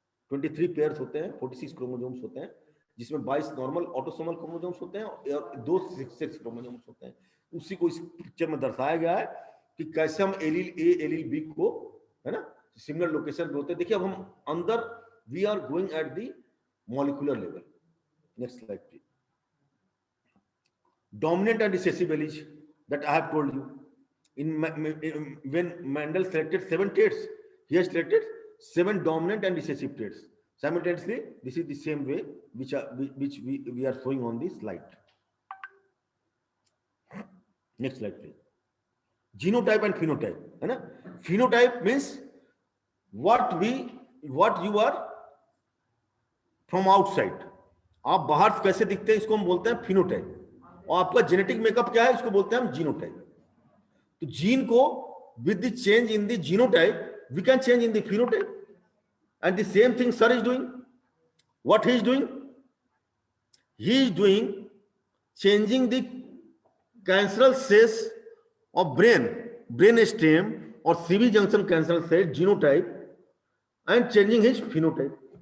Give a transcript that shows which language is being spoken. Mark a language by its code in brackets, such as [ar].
[hi] 23 pairs होते हैं, 46 chromosomes होते हैं, जिसमें 22 नॉर्मल ऑटोसोमल क्रोमोसोम्स होते हैं और 2 सेक्स क्रोमोसोम्स होते हैं. उसी को इस पिक्चर में दर्शाया गया है कि कैसे हम एलील ए एलील बी को, है ना, सिमिलर लोकेशन पे होते हैं. देखिए अब हम अंदर, [en] We are going at the molecular level. Next slide, please. Dominant and recessive alleles that I have told you. When Mendel selected 7 traits, he has selected 7 dominant and recessive traits. Simultaneously, this is the same way which we are showing on this slide. Next slide, please. Genotype and phenotype. [hi] है ना? [en] Phenotype means what you are from outside. [hi] आप बाहर कैसे दिखते हैं, इसको हम बोलते हैं फिनोटाइप. और आपका जेनेटिक मेकअप क्या है, इसको बोलते हैं हम जीनोटाइप. तो जीन को [en] With the change in the genotype we can change in the phenotype. And the same thing sir is doing. What he is doing? He is doing changing the cancerous cells of brain stem और CV junction cancerous cell genotype and changing his phenotype.